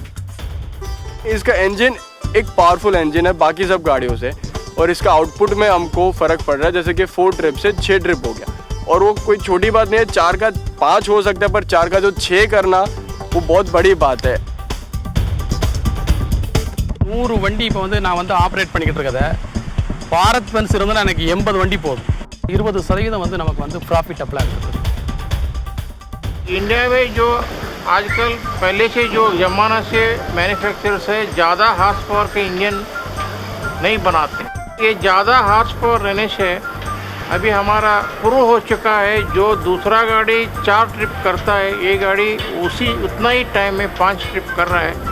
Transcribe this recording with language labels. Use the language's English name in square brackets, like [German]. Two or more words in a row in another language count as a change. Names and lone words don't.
[Hindi] इसका इंजन एक [English] powerful engine [Hindi] है बाकी सब गाड़ियों से और इसका आउटपुट में हमको फ़र्क पड़ रहा है, जैसे कि 4 ट्रिप से 6 ट्रिप हो गया और वो कोई छोटी बात नहीं है। 4 का 5 हो सकता है पर 4 का जो 6 करना वो बहुत बड़ी बात है। [Tamil] 100 வண்டி இப்போ வந்து நான் வந்து ஆப்ரேட் பண்ணிக்கிட்டு இருக்கதை பாரத் பென்ஸ் இருந்தால் எனக்கு 80 வண்டி போதும்। 20% வந்து நமக்கு வந்து [English] profit apply [Tamil] இருக்குது। [Hindi] इंडिया में जो आजकल पहले से जो ज़माना से मैन्युफैक्चरर्स है, ज़्यादा [English] horse power [Hindi] के इंजन नहीं बनाते। ये ज़्यादा [English] horse power [Hindi] रहने से अभी हमारा प्रूव हो चुका है। जो दूसरा गाड़ी 4 ट्रिप करता है, ये गाड़ी उतना ही टाइम में 5 ट्रिप कर रहा है।